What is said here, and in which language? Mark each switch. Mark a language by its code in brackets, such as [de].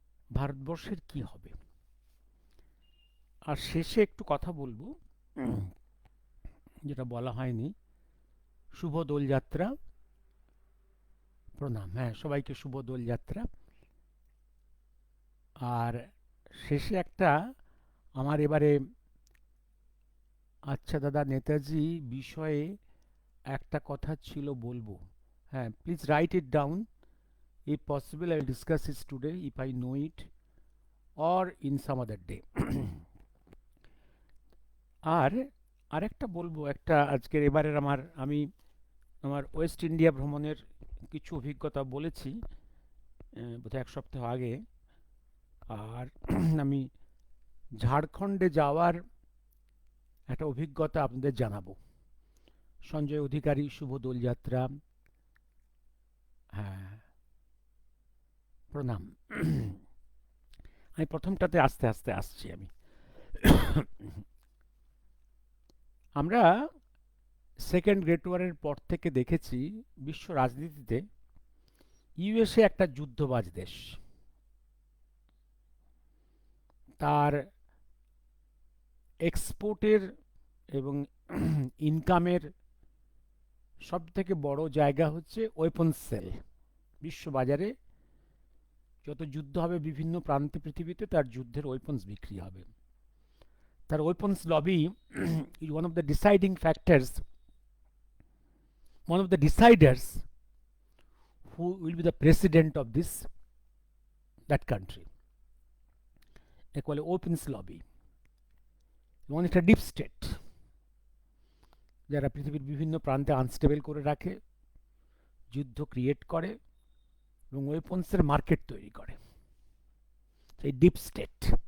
[bn] ভারতবর্ষের কি হবে? আর শেষে একটু কথা বলবো যেটা বলা হয়নি, শুভ দোলযাত্রা, প্রণাম, হ্যাঁ, সবাইকে শুভ দোলযাত্রা। আর শেষে একটা, আমার এবারে আচ্ছা দাদা নেতাজি বিষয়ে একটা কথা ছিল বলবো। [en] হ্যাঁ, please write it down, if possible I will discuss it today if I know it, or in some other day. [bn] আর আরেকটা বলবো, একটা আজকের এবারের আমি আমার ওয়েস্ট ইন্ডিয়া ভ্রমণের কিছু অভিজ্ঞতা বলেছি বোধহয় এক সপ্তাহ আগে। আর আমি ঝাড়খণ্ডে যাওয়ার একটা অভিজ্ঞতা আপনাদের জানাবো। সঞ্জয় অধিকারী, শুভ দোলযাত্রা। হ্যাঁ, প্রণাম। আমি প্রথমটাতে আস্তে আস্তে আসছি। আমরা সেকেন্ড গ্রেট ওয়ারের পর থেকে দেখেছি বিশ্ব রাজনীতিতে ইউএসএ একটা যুদ্ধবাজ দেশ। তার এক্সপোর্টের এবং ইনকামের সব থেকে বড় জায়গা হচ্ছে ওয়েপন সেল। বিশ্ববাজারে যত যুদ্ধ হবে বিভিন্ন প্রান্তে পৃথিবীতে, তার যুদ্ধের ওয়েপন্স বিক্রি হবে। তার weapons lobby [en] is one of the deciding factors, one of the deciders who will be the president of that country. [bn] একে বলে ওপেন্স লবি, এবং একটা ডিপ স্টেট যারা পৃথিবীর বিভিন্ন প্রান্তে আনস্টেবল করে রাখে, যুদ্ধ ক্রিয়েট করে এবং ওয়েপন্সের মার্কেট তৈরি করে, এই ডিপ স্টেট।